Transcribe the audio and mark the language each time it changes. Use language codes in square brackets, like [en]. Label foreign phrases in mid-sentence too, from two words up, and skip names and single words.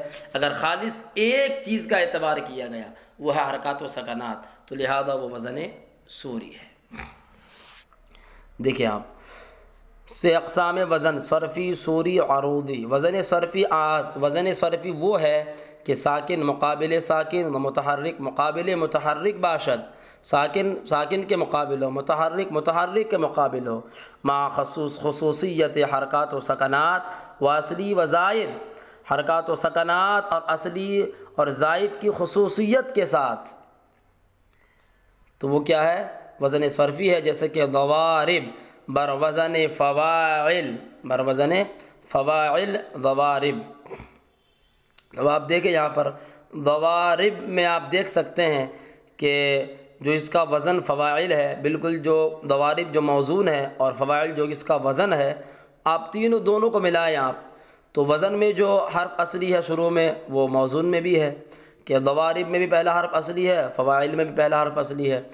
[ur] اگر خالص ایک چیز کا اعتبار کیا گیا وہ ہے حرکات و سکنات، تو لہذا وہ وزن سوری ہے۔ دیکھیں آپ سے اقسام وزن صرفی، سوری، عروضی۔ [fa] وزن صرفی آست، [ur] وزن صرفی وہ ہے کہ [fa] ساکن مقابل ساکن و متحرک مقابل متحرک باشد، [ur] ساکن ساکن کے مقابل ہو، متحرک متحرک کے مقابل ہو، [fa] مع خصوصیت حرکات و سکنات و اصلی و زائد، [ur] حرکات و سکنات اور اصلی اور زائد کی خصوصیت کے ساتھ۔ تو وہ کیا ہے؟ وزن صرفی ہے، جیسے کہ [fa] ضوارب بر وزن فواعل، بر وزن فواعل ضوارب۔ [ur] تو آپ دیکھیں یہاں پر ضوارب میں آپ دیکھ سکتے ہیں کہ جو اس کا وزن فواعل ہے، بالکل جو ضوارب جو موزون ہے اور فواعل جو اس کا وزن ہے، آپ دونوں کو ملائیں آپ، تو وزن میں جو حرف اصلی ہے شروع میں وہ موزون میں بھی ہے، کہ ضوارب میں بھی پہلا حرف اصلی ہے، فواعل میں بھی پہلا حرف اصلی ہے۔